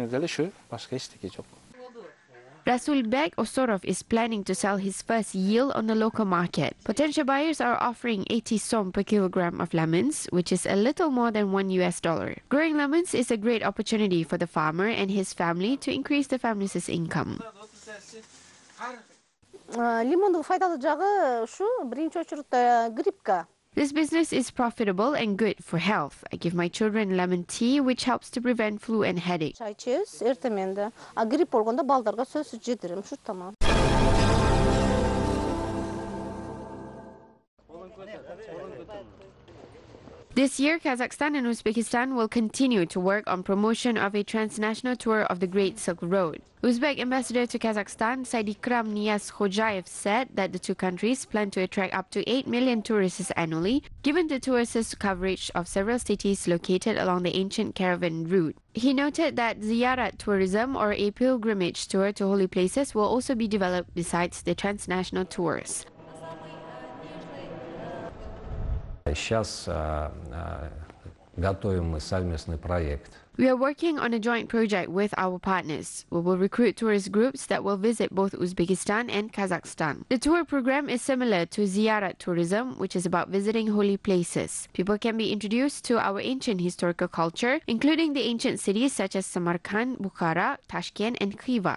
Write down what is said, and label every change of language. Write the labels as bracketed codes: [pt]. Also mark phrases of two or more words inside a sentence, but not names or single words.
[en] Rasulbek Osorov is planning to sell his first yield on the local market. Potential buyers are offering 80 som per kilogram of lemons, which is a little more than $1. Growing lemons is a great opportunity for the farmer and his family to increase the family's income. [ky] Лимондун файдалуу жагы ушу биринчи очурутта гриппка. [en] This business is profitable and good for health. I give my children lemon tea, which helps to prevent flu and headache. [ky] Чай ичебиз эртеменде. А грипп болгондо балдарга сөзсүз жедирем, ушу тамам. [en] This year, Kazakhstan and Uzbekistan will continue to work on promotion of a transnational tour of the Great Silk Road. Uzbek ambassador to Kazakhstan, Saidikram Niyaz Khojayev, said that the two countries plan to attract up to 8 million tourists annually, given the tourist coverage of several cities located along the ancient caravan route. He noted that ziyarat tourism, or a pilgrimage tour to holy places, will also be developed besides the transnational tours. [ru] Сейчас готовим мы совместный проект. [en] We are working on a joint project with our partners. We will recruit tourist groups that will visit both Uzbekistan and Kazakhstan. The tour program is similar to ziyarat tourism, which is about visiting holy places. People can be introduced to our ancient historical culture, including the ancient cities such as Samarkand, Bukhara, Tashkent, and Khiva.